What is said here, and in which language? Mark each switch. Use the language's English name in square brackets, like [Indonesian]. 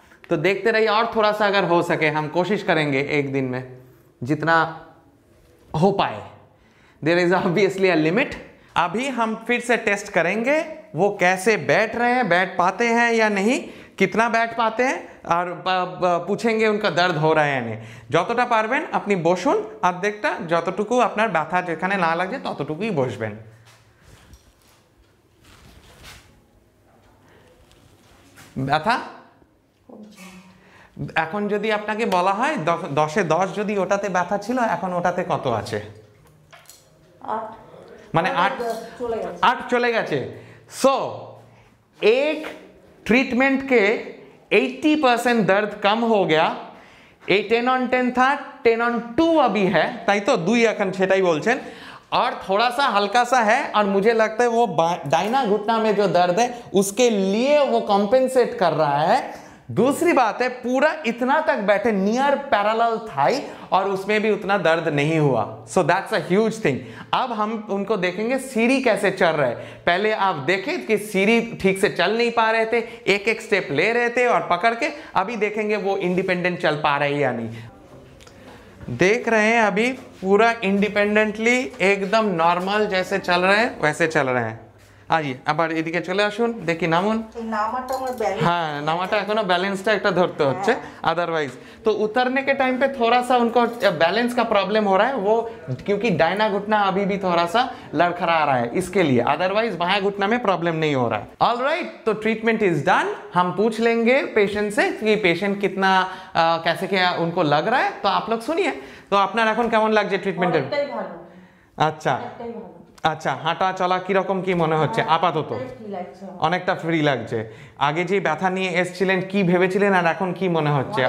[Hindi] तो देखते रहिए, और थोड़ा सा अगर हो सके हम कोशिश करेंगे एक दिन में जितना हो पाए। There is obviously a limit. अभी हम फिर से टेस्ट करेंगे वो कैसे बैठ रहे हैं, बैठ पाते हैं या नहीं, कितना बैठ पाते हैं, और पूछेंगे उनका दर्द हो रहा है या नहीं। [Bangla] যতটা পারবেন আপনি বসুন, অর্ধেকটা যতটুকু আপনার ব্যথা যেখানে না লাগে ততটুকুই বসবেন। ব্যথা এখন যদি আপনাকে বলা হয় 10-এ 10 যদি ওটাতে ব্যথা ছিল, এখন ওটাতে কত আছে? 8, মানে 8 চলে গেছে। [Hindi] सो एक ट्रीटमेंट के 80% दर्द कम हो गया। 10 on 10 था, 10 on 2 अभी है, ताई तो 2 [Bangla] এখন সেটাই বলছেন, [Hindi] और थोड़ा सा हल्का सा है, और मुझे लगता है वो दाहिना घुटना में जो दर्द है उसके लिए वो कॉम्पेंसेट कर रहा है। दूसरी बात है, पूरा इतना तक बैठे नियर पैरेलल थाई और उसमें भी उतना दर्द नहीं हुआ। So that's a huge thing. अब हम उनको देखेंगे सीढ़ी कैसे चल रहा है। पहले आप देखें कि सीढ़ी ठीक से चल नहीं पा रहे थे, एक एक स्टेप ले रहे थे और पकड़ के, अभी देखेंगे वो इंडिपेंडेंट चल पा रहे हैं या नहीं। देख रहे हैं अभी पूरा इंडिपेंडेंटली एकदम नॉर्मल जैसे चल रहे हैं वैसे चल रहे हैं। [Bangla] आइए আবার এদিকে চলে আসুন, দেখি নামুন। [Hindi] हाँ, [Bangla] नामाटा एखोनो बैलेंसটা একটা ধরতে হচ্ছে, [Hindi] अदरवाइज तो उतरने के टाइम पे थोड़ा सा उनको बैलेंस का प्रॉब्लम हो रहा है, वो क्योंकि दाहिना घुटना अभी भी थोड़ा सा लड़खड़ा रहा है इसके लिए, अदरवाइज बायां घुटना में प्रॉब्लम नहीं हो रहा है। ऑलराइट, तो ट्रीटमेंट इज डन। हम पूछ लेंगे पेशेंट से कि पेशेंट कितना कैसे क्या उनको लग रहा है, तो आप लोग सुनिए। [Bangla] तो আপনার এখন কেমন লাগছে ট্রিটমেন্টের? আচ্ছা আচ্ছা, হাঁটা চলা কিরকম কি মনে হচ্ছে আপাতত? অনেকটা ফ্রি লাগছে। আগে যে ব্যথা নিয়ে এসেছিলেন কি ভেবেছিলেন আর এখন কি মনে হচ্ছে?